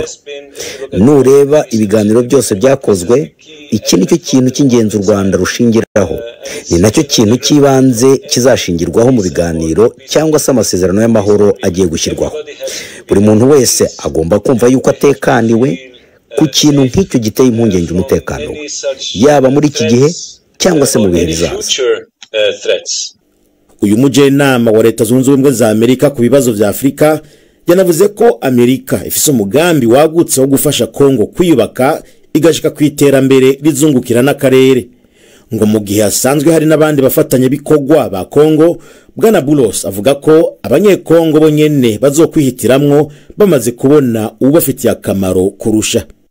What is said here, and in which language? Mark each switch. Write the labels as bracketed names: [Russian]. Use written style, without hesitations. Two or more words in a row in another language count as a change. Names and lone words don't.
[Kinyarwanda] Nureba ibiganiro byose byakozwe, iki nicyo kintu cy'ingenzi u Rwanda rushingiraho, ni nacyo kintu cy'ibanze kizashingirwaho mu biganiro cyangwa se amasezerano y'amahoro agiye gushyirwaho. Buri muntu wese agomba kumva yuko atekaniwe ku kintu nk'icyo giteye impungenge umutekano, yaba muri iki gihe cyangwa se mu bihe bizaza. [Rundi] Uyu mujyanama wa Leta Zunze Ubumwe za Amerika ku bibazo vya Afrika yanavuze ko Amerika ifise umugambi wagutse wo gufasha Kongo kwiyubaka igashika ku iterambere rizungukira n'akarere, ngo mu gihe asanzwe hari n'abandi bafatanye bikogwa ba Kongo. Bwana Bulos avuga ko abanyekongo bonyene bazokwihitiramwo bamaze kubona ubafitiye akamaro kurusha.